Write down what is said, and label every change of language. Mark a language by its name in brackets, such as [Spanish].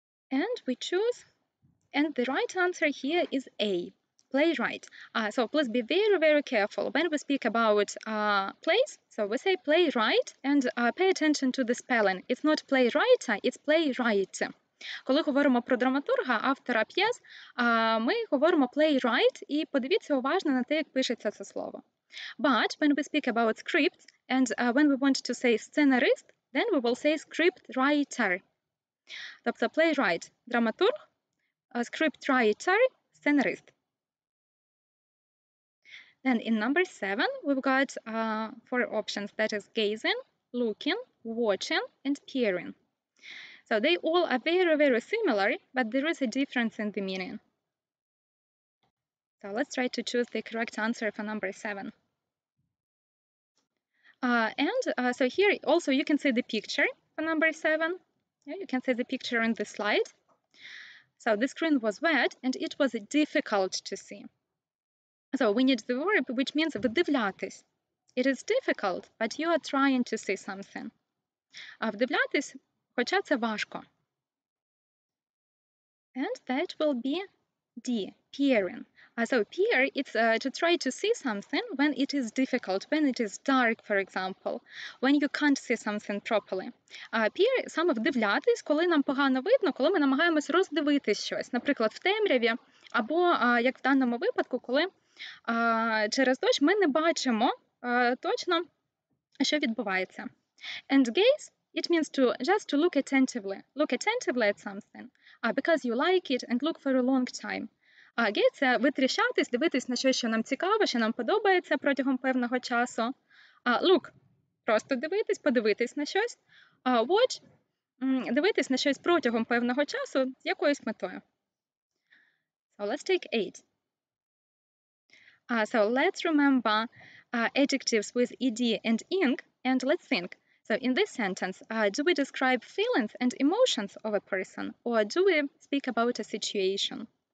[English] And we choose, and the right answer here is A, playwright. So please be very, very careful when we speak about plays. So we say playwright, and pay attention to the spelling. It's not playwriter, it's playwright. [Ukrainian] Коли говоримо про драматурга, автора п'єс, ми говоримо playwright, і подивіться уважно на те, як пишеться це слово. [English] But when we speak about scripts, and when we want to say scenarist, then we will say scriptwriter. [Ukrainian] Тобто playwright – драматург, scriptwriter – сценарист. [English] Then in number 7, we've got 4 options, that is gazing, looking, watching, and peering. So they all are very, very similar, but there is a difference in the meaning. So let's try to choose the correct answer for number 7. So here also you can see the picture for number 7. Yeah, you can see the picture in the slide. So the screen was wet and it was difficult to see. So we need the verb which means [Ukrainian] вдивлятись. [English] It is difficult, but you are trying to see something. [Ukrainian] Вдивлятись, хоча це важко. [English] And that will be D, peering. So peer, it's to try to see something when it is difficult, when it is dark, for example, when you can't see something properly. [Ukrainian] Peer – саме вдивлятись, коли нам погано видно, коли ми намагаємось роздивитись щось, наприклад, в темряві, або, як в даному випадку, коли через дощ ми не бачимо точно, що відбувається. [English] And gaze, it means just to look attentively at something, because you like it and look for a long time. [Ukrainian] Gaze – це витріщатись, дивитись на щось, що нам цікаво, що нам подобається протягом певного часу. Look – просто дивитись, подивитись на щось. Watch – дивитись на щось протягом певного часу з якоюсь метою. [English] So let's take 8. So let's remember adjectives with ed and ing, and let's think. So in this sentence, do we describe feelings and emotions of a person, or do we speak about a situation?